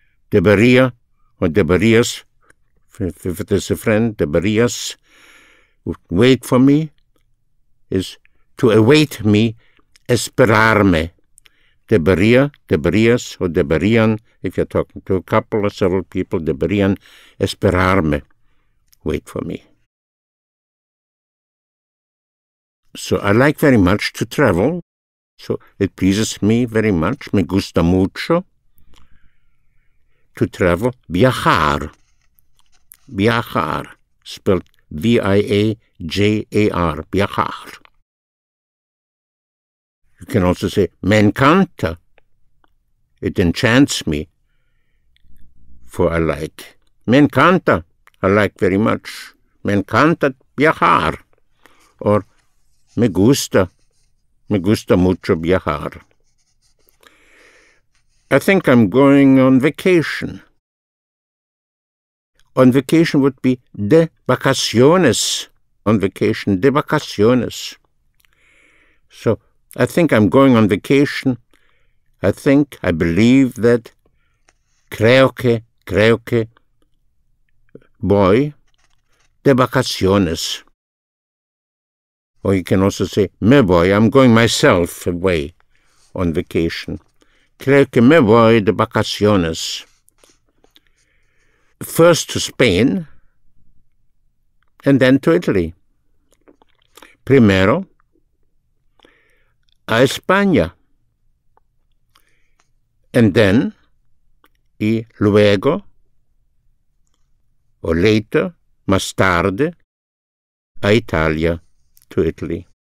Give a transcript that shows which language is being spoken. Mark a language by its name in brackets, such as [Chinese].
[English] Debería or deberías, if it is a friend, deberías, wait for me is to await me, esperarme. Debería, deberías, or deberían, if you're talking to a couple or several people, [Spanish] deberían esperarme. [English] Wait for me. So I like very much to travel. So it pleases me very much. [Spanish] Me gusta mucho [English] to travel. [Spanish] Viajar. Viajar. Spelled V-I-A-J-A-R. Viajar. [English] You can also say, me encanta. It enchants me, for I like. [Spanish] Me encanta. [English] I like very much. [Spanish] Me encanta viajar. Or me gusta mucho viajar. [English] I think I'm going on vacation. On vacation would be de vacaciones. On vacation, de vacaciones. So, I think I'm going on vacation. I believe that, [Spanish] creo que, voy de vacaciones. [English] Or you can also say, [Spanish] me voy, [English] I'm going myself away on vacation. [Spanish] Creo que me voy de vacaciones. [English] First to Spain, and then to Italy. Primero, [Spanish] a España. [English] And then, [Spanish] y luego, [English] or later, [Spanish] más tarde, a Italia, [English] to Italy.